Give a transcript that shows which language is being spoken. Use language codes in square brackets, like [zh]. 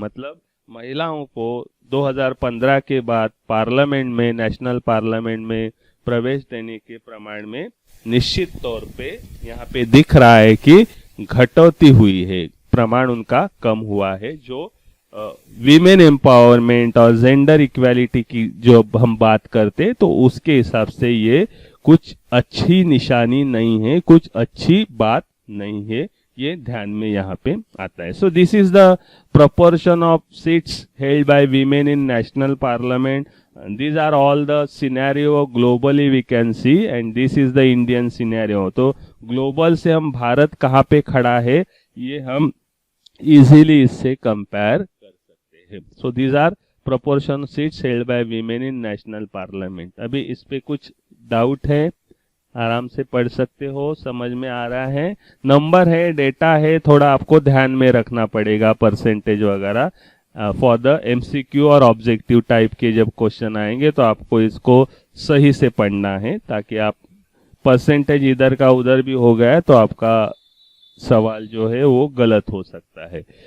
[hi] मतलब महिलाओं को 2015 के बाद पार्लियामेंट में, नेशनल पार्लियामेंट में प्रवेश देने के प्रमाण में निश्चित तौर पे यहाँ पे दिख रहा है कि घटौती हुई है, प्रमाण उनका कम हुआ है। जो वीमेन एम्पावरमेंट और जेंडर इक्वालिटी की जो हम बात करते तो उसके हिसाब से ये कुछ अच्छी निशानी नहीं है, कुछ अच्छी बात नहीं है, ये ध्यान में यहाँ पे आता है। [en] So this is the proportion of seats held by women in national parliament. These are all the scenario globally we can see, and this is the Indian scenario. [hi] तो ग्लोबल से हम भारत कहाँ पे खड़ा है ये हम इजीली इससे कंपेयर कर सकते हैं। [en] So these are proportion seats held by women in national parliament। [hi] अभी इस पे कुछ डाउट है, आराम से पढ़ सकते हो, समझ में आ रहा है। नंबर है, डेटा है, थोड़ा आपको ध्यान में रखना पड़ेगा परसेंटेज वगैरह फॉर द एमसीक्यू और ऑब्जेक्टिव टाइप के जब क्वेश्चन आएंगे तो आपको इसको सही से पढ़ना है, ताकि आप परसेंटेज इधर का उधर भी हो गया तो आपका सवाल जो है वो गलत हो सकता है।